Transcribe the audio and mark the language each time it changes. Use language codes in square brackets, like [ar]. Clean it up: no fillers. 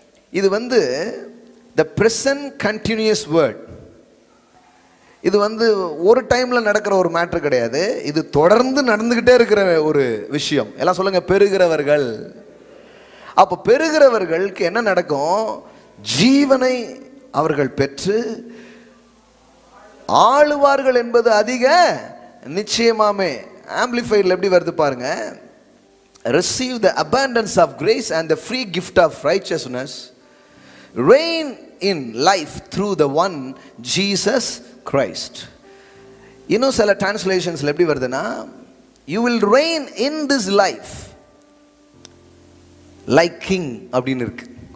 [ta] இது வந்து [en] the present continuous word. [ta] இது வந்து ஒரு டைம்ல நடக்கிற ஒரு மேட்டர் கிடையாது, இது தொடர்ந்து நடந்துகிட்டே இருக்கிற ஒரு விஷயம். எல்லாம் சொல்லுங்க, பெறுகிறவர்கள். அப்ப பெறுகிறவர்களுக்கு என்ன நடக்கும்? ஜீவனை அவர்கள் பெற்று ஆளுவார்கள் என்பது அதிக நிச்சயமாமே. ஆம்பிளிஃபைட்ல எப்படி வருது பாருங்க, [en] receive the abundance of grace and the free gift of righteousness, reign in life through the one Jesus Christ. [ta] இன்னும் சில டிரான்ஸ்லேஷன்ஸ்ல எப்படி வருதுன்னா, [en] you will reign in this life like king [ta] அப்படின்னு இருக்கு.